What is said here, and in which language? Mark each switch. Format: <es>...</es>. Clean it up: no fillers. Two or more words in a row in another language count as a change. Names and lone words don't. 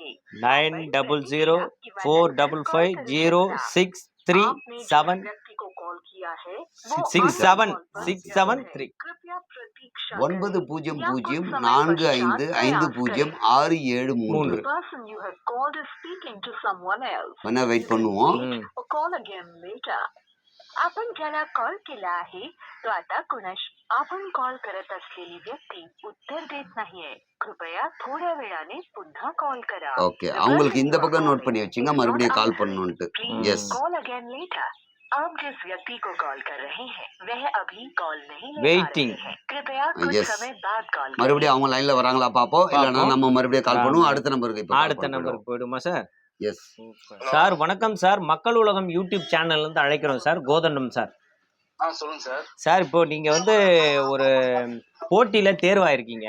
<ta>900045063763 9004555067 வேணா வெயிட் பண்ணுவோம்.</ta> <mr>आपण ज्याला कॉल केला आहे तो आता आपण कॉल करत असलेली व्यक्ती उत्तर देत नाहीये. कृपया थोड्या वेळाने पुन्हा कॉल करा.</mr> <ta>ஓகே, அவங்களுக்கு இந்த பக்கம் நோட் பண்ணி வச்சுங்க, மறுபடியும் கால் பண்ணணும்ட்டு. எஸ்.</ta> <en>call again later.</en> <hi>आप जिस व्यक्ति को कॉल कर रहे हैं वह अभी कॉल नहीं ले वेटिंग पा रहे हैं. कृपया कुछ समय बाद कॉल करें.</hi> <ta>மறுபடியும் அவங்க லைன்ல வராங்களா பாப்போம். இல்லனா நம்ம மறுபடியும் கால் பண்ணுவோம். அடுத்த நம்பருக்கு இப்போ அடுத்த நம்பருக்கு போய்டுமா சார்? எஸ் சார். வணக்கம் சார். மக்கள் உலகம் யூடியூப் சேனல்ல இருந்து அழைக்கிறோம் சார். கோதண்டம் சார். சொல்லுங்க சார். சார் இப்போ நீங்க வந்து ஒரு போட்டியில தேர்வாயிருக்கீங்க.</ta>